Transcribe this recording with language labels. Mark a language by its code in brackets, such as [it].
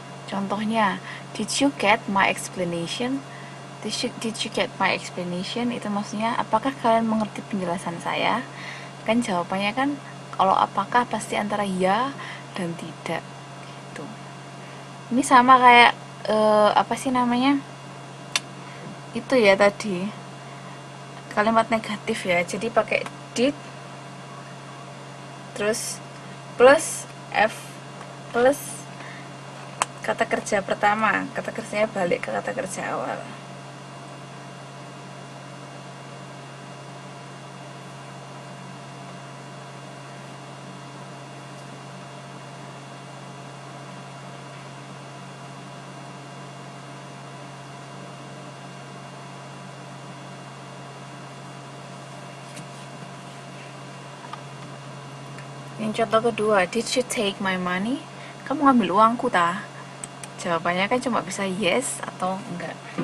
[id] Contohnya, [en] did you get my explanation? Did you get my explanation? [id] Itu maksudnya, apakah kalian mengerti penjelasan saya? Kan jawabannya kan, kalau apakah pasti antara ya dan tidak. Gitu. Ini sama kayak apa sih namanya? Itu ya tadi kalimat negatif ya. Jadi pakai did, terus plus f plus kata kerja pertama, kata kerjanya balik ke kata kerja awal. Yang contoh kedua, [en] did you take my money? [id] Kamu ngambil uangku ta? Jawabannya kan cuma bisa yes atau enggak.